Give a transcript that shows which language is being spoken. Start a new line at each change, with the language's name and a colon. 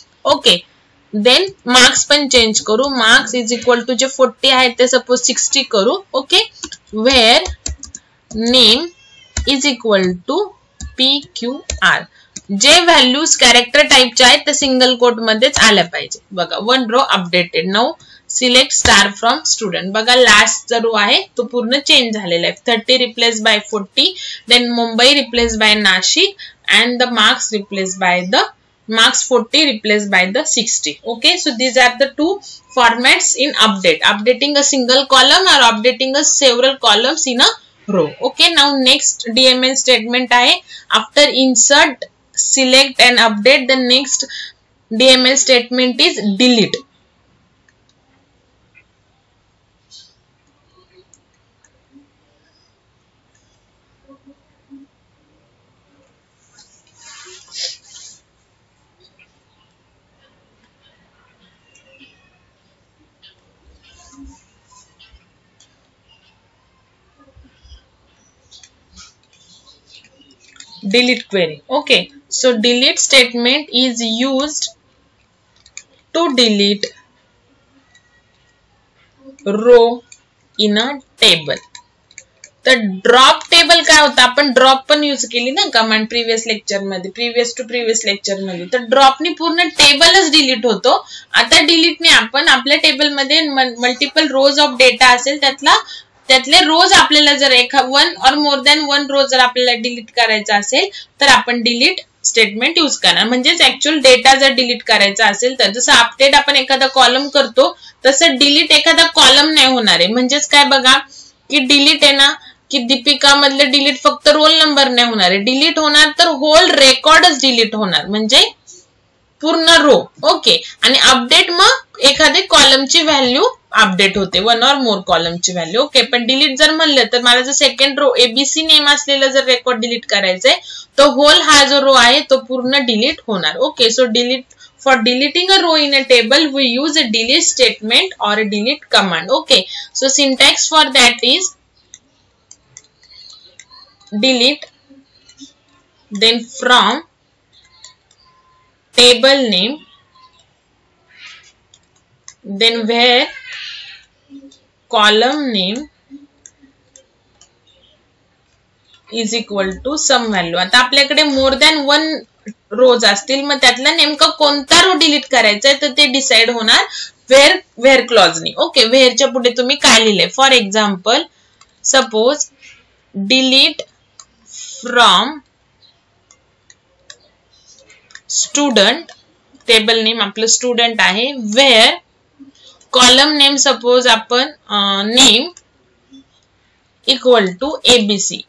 English: Okay, then marks पण change करू, marks is equal to जे 40 आहे ते सपोज 60 करू. Okay, where name is equal to PQR.
Marathi: जे व्हॅल्यूज कॅरेक्टर टाइपचे आहेत ते सिंगल कोट मध्येच आल्या पाहिजे.
English: बघा 1 row updated. Now select star from student.
Marathi: बघा लास्ट रो आहे तो पूर्ण चेंज झालेला आहे.
English: 30 replace by 40, then Mumbai replace by Nashik and the marks replace by the marks 40 replaced by the 60. Okay, so these are the two formats in update, updating a single column or updating a several columns in a row. Okay, now next DML statement आहे, after insert, select and update, the next DML statement is delete. Delete query. Okay, so delete statement is used to delete row in a table.
Marathi: तर drop table काय होतं, आपण drop पण use केली ना command previous lecture मध्ये, previous to previous lecture मध्ये. तर ड्रॉपने पूर्ण टेबलच डिलीट होतो. आता डिलीटने आपण आपल्या टेबल मध्ये मल्टिपल रोज ऑफ डेटा असेल त्यातले रोज आपल्याला जर वन और मोर दॅन वन रोज जर आपल्याला डिलीट करायचा असेल तर आपण डिलीट स्टेटमेंट यूज करणार. म्हणजेच ऍक्च्युअल डेटा जर डिलीट करायचा असेल तर जसं अपडेट आपण एखादा कॉलम करतो तसं डिलीट एखादा कॉलम नाही होणार आहे. म्हणजेच काय बघा की डिलीट आहे ना, की दीपिका मधले डिलीट फक्त रोल नंबर नाही होणार आहे, डिलीट होणार तर होल रेकॉर्डच डिलीट होणार, म्हणजे पूर्ण रो. ओके, आणि अपडेट मग एखादी कॉलमची व्हॅल्यू अपडेट होते, वन और मोर कॉलमची व्हॅल्यू. ओके, पण डिलीट जर म्हणलं तर मला जर सेकंड रो ABC नेम असलेला जर रेकॉर्ड डिलीट करायचंय तर होल हा जो रो आहे तो पूर्ण डिलीट होणार.
English: Okay, so delete, for deleting a row in a table we use a delete statement or a delete command. Okay, so syntax for that is delete, then from table name, then where column name is equal to some value.
Marathi: आता आपल्याकडे more than one rose असतील, मग त्यातला नेमका कोणता row delete करायचा आहे तर ते डिसाइड होणार व्हेअर क्लॉजनी.
English: okay,
Marathi: व्हेअरच्या पुढे तुम्ही काय लिहिले,
English: For example suppose delete from student, table name आपलं student आहे, where column name suppose आपण name equal to ABC.